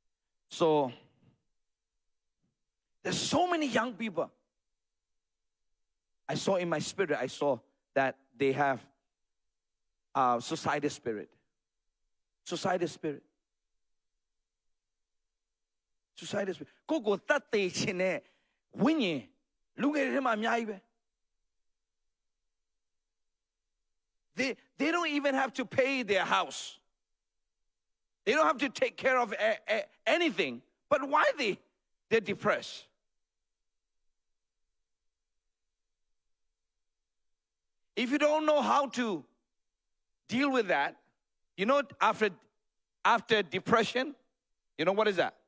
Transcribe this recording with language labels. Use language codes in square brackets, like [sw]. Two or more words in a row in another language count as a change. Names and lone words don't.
[en] So, there's so many young people. I saw in my spirit, I saw that they have suicidal spirit. Suicidal spirit. Suicidal spirit. [my] ကိုကိုတတ်သိခြင်းနဲ့ဝိညာဉ်လူငယ်တွေထဲမှာအများကြီးပဲ [en] They don't even have to pay their house. They don't have to take care of anything. But why they're depressed? If you don't know how to deal with that, you know, after depression, you know what is that?